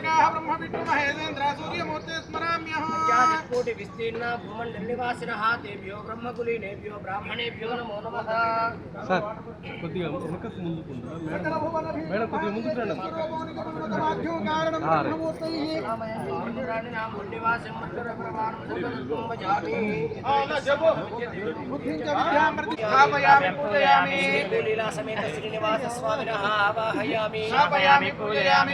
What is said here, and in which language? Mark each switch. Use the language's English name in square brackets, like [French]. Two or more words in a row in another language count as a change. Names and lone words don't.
[Sanskrit] ब्रह्म विष्णु महेन्द्र सूर्यमूर्ति स्मराम्यहम् कोटि विस्तीर्ण भूमंडल निवासिनः तेभ्यो ब्रह्मकुलीनेभ्यो ब्राह्मणेभ्यो नमो नमः। [Telugu] సార్ కొద్దిగా వెనక ముందుకు మేడం కొద్దిగా ముందుకు రండి [Sanskrit] लीला समेत श्रीनिवास स्वामिनः आवाहयामि पूजयामि